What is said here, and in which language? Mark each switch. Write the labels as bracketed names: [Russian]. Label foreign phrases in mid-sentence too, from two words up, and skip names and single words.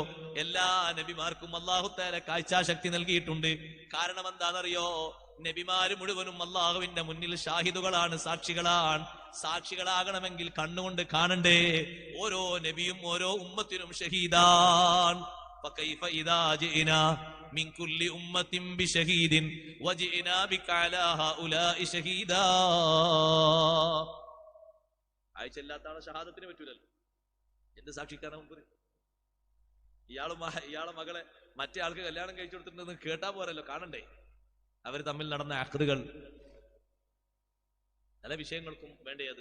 [Malayalam] എല്ലാ നബിമാർക്കും [Arabic] الله تعالى [Malayalam] കാഴ്ചാശക്തി നൽകിയിട്ടുണ്ട്. കാരണം എന്താണെന്നറിയോ? നബിമാര് മുഴുവനും അല്ലാഹുവിന്റെ മുന്നിൽ ഷാഹിദുകളാണ്, സാക്ഷികളാണ്. സാക്ഷികളാകണമെങ്കിൽ കണ്ണുകൊണ്ട് കാണണ്ടേ? ഓരോ നബിയും ഓരോ ഉമ്മത്തിനും ഷഹീദാൻ. [Arabic] فكيف إذا جئنا من كل أمة بشهيد وجئنا بك على هؤلاء شهيدا. [Malayalam] ആയിച്ചല്ലാത്താണ് ഷഹാദത്തിന് പറ്റൂലല്ലോ. എന്ത് സാക്ഷിക്കാനാ മുമ്പ്? ഇയാളെ മകളെ മറ്റേ ആൾക്ക് കല്യാണം കഴിച്ചു കൊടുത്തിട്ടുണ്ടെന്ന് കേട്ടാ പോരല്ലോ, കാണണ്ടേ? അവർ തമ്മിൽ നടന്ന അഖ്ദുകൾ, പല വിഷയങ്ങൾക്കും വേണ്ടേ അത്.